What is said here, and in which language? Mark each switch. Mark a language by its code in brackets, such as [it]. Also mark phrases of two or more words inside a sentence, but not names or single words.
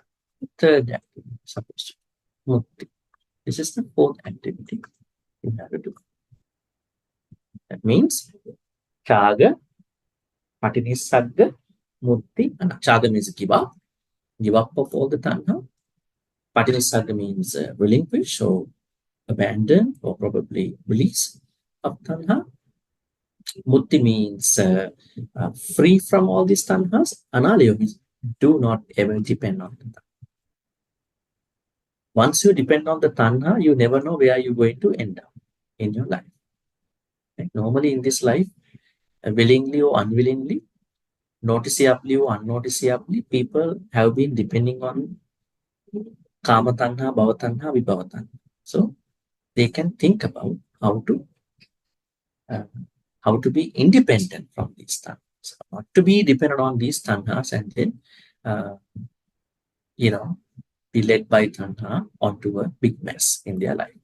[en] Third activity, supposed to. Mukti. This is the fourth activity you have to do. That means [pi] chaga, patinissagga, mukti, [en] and chaga means give up of all the tanha. Patinissagga means relinquish or abandon or probably release of tanha. Mutti means free from all these tanhas. Analayo means do not ever depend on them. Once you depend on the tanha, you never know where you're going to end up in your life. Right? Normally in this life, willingly or unwillingly, noticeably or unnoticeably, people have been depending on [pi] kama tanha, bhava tanha, vibhava tanha. [en] So they can think about uh, how to be independent from these tanhas, not to be dependent on these tanhas and then uh, be led by tanha onto a big mess in their life.